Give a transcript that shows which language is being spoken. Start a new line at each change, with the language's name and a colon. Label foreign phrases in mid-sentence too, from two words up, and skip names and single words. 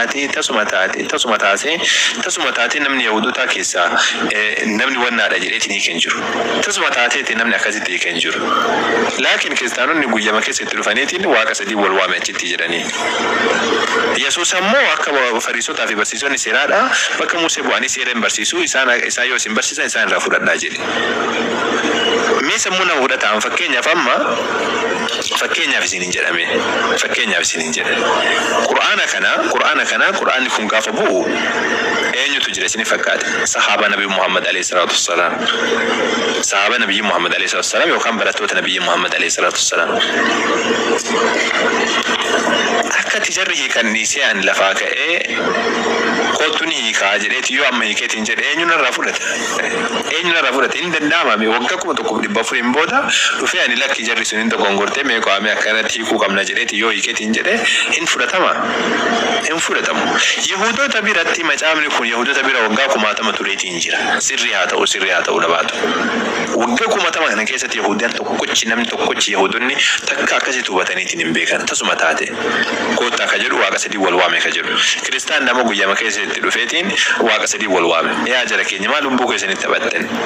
Oromo: taatee namni Yahudota keessa namni wannaadha jedheetiin hiikan jiru tasuma taatee namni akkasitti hiikan jiru laakiin kiristaanonni guyyama keessatti dhufaniitiin waaqa sadii wal waame achitti jedhanii Yesuus ammoo akka fariisotaa fi barsiisonni seeraadha bakka Musee bu'anii seeraan barsiisuu isaan yoo isin barsiisan isaan irraa fudhadhaa jedhe mee sammuu nama fudhataan fakkeenyaaf isin hin jedhame qur'aanni kun gaafa bu'u eenyutu jira isin fakkaate sahaaba nabi Muhammad
Arabic: عليه الصلاة والسلام
Oromo: sahaaba nabi Muhammad
Arabic: عليه الصلاة والسلام
Oromo: yookaan barattoota nabi Muhammad
Arabic: عليه الصلاة والسلام
Oromo: akka tijarri hiikanniisee an lafaa ka'ee kottuni hiikaa jedheeti yoo amma hiikeetiin jedhe eenyunarraa fudhate hin danda'amame waggaa kuma tokko dhibba furiin booda dhufee ani lakki jarri sun hin dogongortee meeqaame akkanatti hiikuu qabna jedheeti yoo hiikeetiin jedhe hin fudhatamu Yahudota biratti macaafni kun Yahudota bira waggaa kumaatama tureetiin jira sirrii haa ta'u dhabaatu waggaa kumaatama kana keessatti Yahudaan namni tokkochi Yahudonni takka akkasitti hubataniitiin hin beekan tasuma taate koottaa ka jedhu waaqa sadii wal waame ka jedhu kiristaan nama guyyama keessatti dhufeetiin waaqa sadii wal waame yaa jara keenya maal lubbuu keessanitti taphattan